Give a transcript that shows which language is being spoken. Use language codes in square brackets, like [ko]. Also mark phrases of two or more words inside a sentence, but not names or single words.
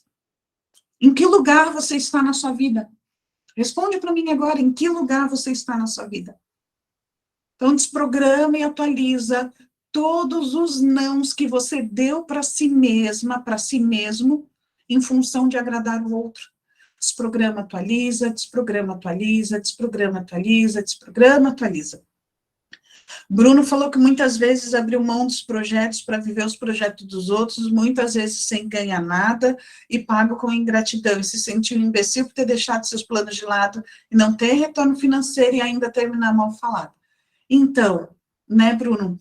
[pt] Em que lugar você está na sua vida? Responde para mim agora, em que lugar você está na sua vida? Então, desprograma e atualiza todos os nãos que você deu para si mesma, para si mesmo, em função de agradar o outro. Desprograma, atualiza, desprograma, atualiza, desprograma, atualiza, desprograma, atualiza. Bruno falou que muitas vezes abriu mão dos projetos para viver os projetos dos outros, muitas vezes sem ganhar nada e pago com ingratidão, e se sentiu um imbecil por ter deixado seus planos de lado e não ter retorno financeiro e ainda terminar mal falado. Então, né, Bruno?